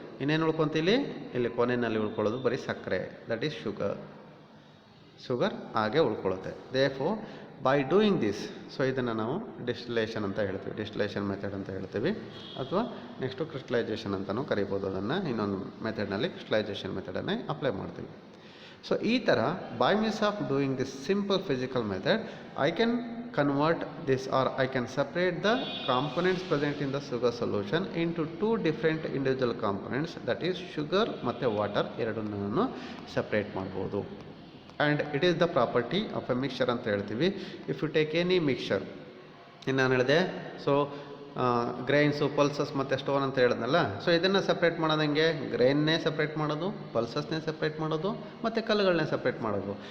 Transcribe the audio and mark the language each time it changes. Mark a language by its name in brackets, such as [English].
[Kannada] ಇನ್ನೇನು ಉಳ್ಕೊಂತ ಇಲ್ಲಿ ಕೊನೆಯಲ್ಲಿ ಉಳ್ಕೊಳ್ಳೋದು ಬರೀ ಸಕ್ಕರೆ, ದಟ್ ಈಸ್ ಶುಗರ್ ಹಾಗೆ ಉಳ್ಕೊಳ್ಳುತ್ತೆ. ದೇಫೋ ಬೈ ಡೂಯಿಂಗ್ ದಿಸ್, ಸೊ ಇದನ್ನು ನಾವು ಡಿಸ್ಟಿಲೇಷನ್ ಅಂತ ಹೇಳ್ತೀವಿ, ಡಿಸ್ಟಿಲೇಷನ್ ಮೆಥಡ್ ಅಂತ ಹೇಳ್ತೀವಿ, ಅಥವಾ ನೆಕ್ಸ್ಟು ಕ್ರಿಸ್ಟಲೈಸೇಷನ್ ಅಂತಲೂ ಕರಿಬೋದು. ಅದನ್ನು ಇನ್ನೊಂದು ಮೆಥಡ್ನಲ್ಲಿ ಕ್ರಿಸ್ಟಲೈಸೇಷನ್ ಮೆಥಡನ್ನೇ ಅಪ್ಲೈ ಮಾಡ್ತೀವಿ. ಸೊ ಈ ಥರ [English] by means of doing this simple physical method I can convert this, or I can separate the components present in the sugar solution into two different individual components, that is sugar [Kannada] ಮತ್ತು water ಎರಡನ್ನೂ ನಾನು separate ಮಾಡ್ಬೋದು. [English] and it is the property of a mixture [Kannada] ಅಂತ ಹೇಳ್ತೀವಿ. [English] if you take any mixture, [Kannada] ಇನ್ನು ನಾನು ಹೇಳಿದೆ so grains, pulses ಮತ್ತು ಸ್ಟೋನ್ ಅಂತ ಹೇಳಿದ್ನಲ್ಲ. ಸೊ ಇದನ್ನು ಸಪ್ರೇಟ್ ಮಾಡೋದಂಗೆ, ಗ್ರೈನ್ನೇ ಸಪ್ರೇಟ್ ಮಾಡೋದು, ಪಲ್ಸಸ್ನೇ ಸಪ್ರೇಟ್ ಮಾಡೋದು, ಮತ್ತು ಕಲ್ಲುಗಳನ್ನೇ ಸಪ್ರೇಟ್ ಮಾಡೋದು.